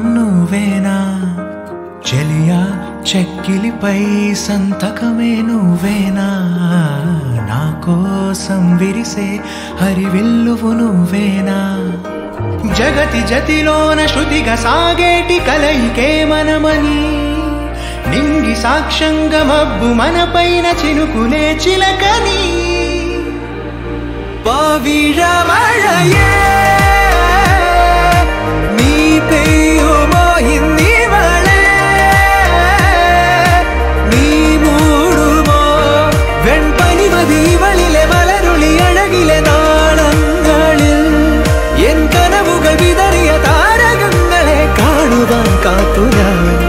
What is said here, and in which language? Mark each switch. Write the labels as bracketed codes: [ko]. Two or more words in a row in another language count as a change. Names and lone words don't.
[te] నువ్వేనా, చెలియా చెక్కిలిపై సంతకమే నువ్వేనా, నా కోసం విరిసే హరివిల్లువు నువ్వేనా, జగతి జతిలోన శృతిగా సాగేటి కలయికే మనమని, నింగి సాక్ష్యంగా మబ్బు మనపైన చినుకులే చిలకని, [ml] పవిഴమഴയേ നീ പെയ്യുമോ ഇന്നിവളെ, നീ മൂടുമോ വെൺപനിമതിവളിലെ മലരുളി അഴകിലെ നാളങ്ങളിൽ, എൻ കനവുകൾ വിതറിയ താരകങ്ങളെ കാണുവാൻ കാത്തു ഞാൻ.